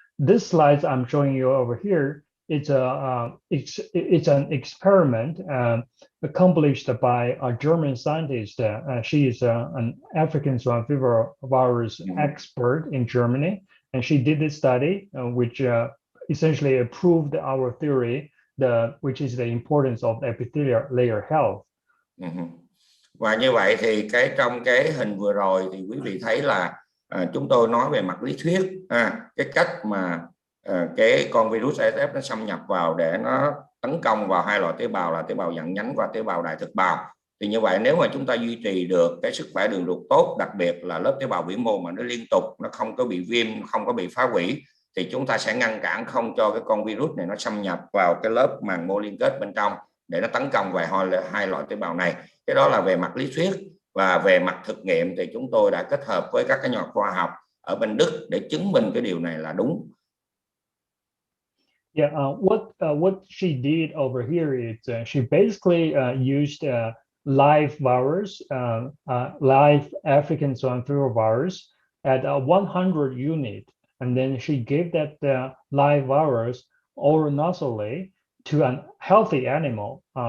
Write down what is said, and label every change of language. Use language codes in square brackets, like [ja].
[en] This slides I'm showing you over here, it's an experiment accomplished by a German scientist. She is an African swine fever virus expert in Germany, and she did this study, which essentially proved our theory, which is the importance of epithelial layer health. [vi] Và như vậy thì trong cái hình vừa rồi thì quý vị thấy là chúng tôi nói về mặt lý thuyết, cái cách mà cái con virus ASF nó xâm nhập vào để nó tấn công vào hai loại tế bào là tế bào dạng nhánh và tế bào đại thực bào. Thì như vậy nếu mà chúng ta duy trì được cái sức khỏe đường ruột tốt, đặc biệt là lớp tế bào biểu mô mà nó liên tục, nó không có bị viêm, không có bị phá hủy, thì chúng ta sẽ ngăn cản không cho cái con virus này nó xâm nhập vào cái lớp màng mô liên kết bên trong để nó tấn công vào hai loại tế bào này. Cái đó là về mặt lý thuyết, và về mặt thực nghiệm thì chúng tôi đã kết hợp với các cái nhà khoa học ở bên Đức để chứng minh cái điều này là đúng. [en] Yeah, what she did over here is she basically used live virus, live African swine fever virus at 100 unit, and then she gave that live virus oral nasally to a healthy animal.